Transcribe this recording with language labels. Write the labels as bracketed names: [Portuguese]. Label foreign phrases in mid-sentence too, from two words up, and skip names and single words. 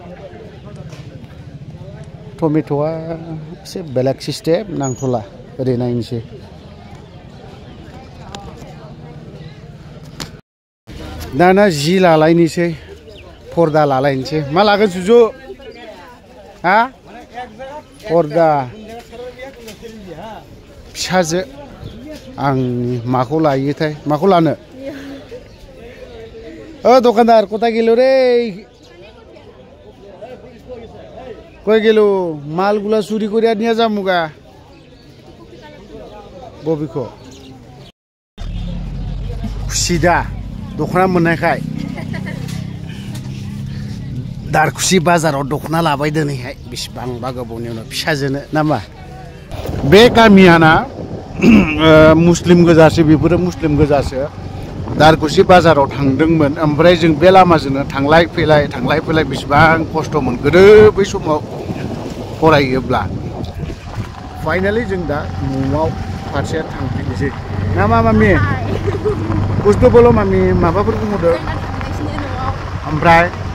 [Bodo] टमेट'आ एसे बेलेग सिस्टेम नांथ'ला ओरै नायनोसै दाना जि लालायनोसै पर्दा लालायनोसै मा लागोन सुजु हा पर्दा फिसाजो आंनि माखौ लायोथाय माखौ लानो दखानदार [Bangla] কোথা গেলো রে কই গেল মালগুলা চুরি করে নিয়ে যামুগা [Bodo] ববিখ খুশিদা दखना मोननायखाय दारखुसि बाजाराव दखना लाबाय दिनैहाय बेसेबांबा गोबावनि उनाव फिसाजोनो नामा बे गामियाना मुस्लिम गोजासो बेफोरो मुस्लिम गोजासो दारखुसि बाजाराव थांदोंमोन ओमफ्राय जों बे लामाजोंनो थांलाय फैलाय बेसेबां खस्थ'मोन गोदो बै समाव फरायोब्ला फाइनाली जों दा न'आव फारसे थांफिननोसै ना मा मामि बुस्थु बोलो मामि माबाफोर बुंहरदो ओमफ्राय